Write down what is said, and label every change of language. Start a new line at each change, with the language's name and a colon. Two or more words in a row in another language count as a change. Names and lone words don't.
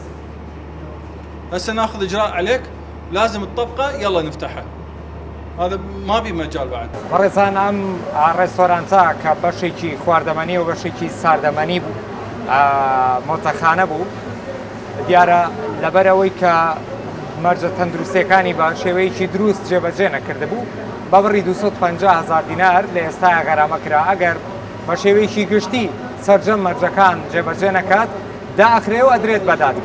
Arabic: هسه ناخذ اجراء عليك لازم الطبقه يلا نفتحها. هذا ما بي مجال بعد.
Central Kurdish: بەڕێزان ئەم ڕێستۆرانتە کە بەشێکی خواردەمەنی و بەشێکی ساردەمەنی بوو مۆتەخانە بوو دیارە لەبەرەوەی کە مەرجە تەندروستیەکانی بە شێوەیەکی دروست جێبەجێ نەکردبوو بە بڕی 250,000 دینار لە ئێستا غەرامەکرا ئەگەر بە شێوەیەکی گشتی سەرجەم مەرجەکان جێبەجێ نەکات داخرێ و ئەدرێت بە دادگا.